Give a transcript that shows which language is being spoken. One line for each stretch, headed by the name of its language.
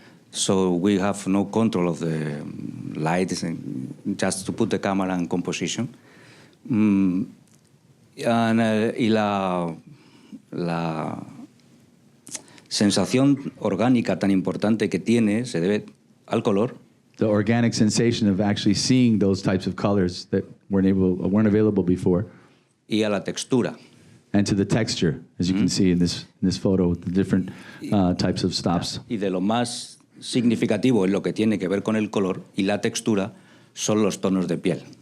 English: So we have no control of the light, just to put the camera in composition.
Spanish: Y la sensación orgánica tan importante que tiene se debe al color.
English: The organic sensation of actually seeing those types of colors that weren't available before.
Spanish: Y a la textura.
English: And to the texture, as you can see in this photo, the different types of stops.
Spanish: Y de lo más significativo en lo que tiene que ver con el color y la textura son los tonos de piel.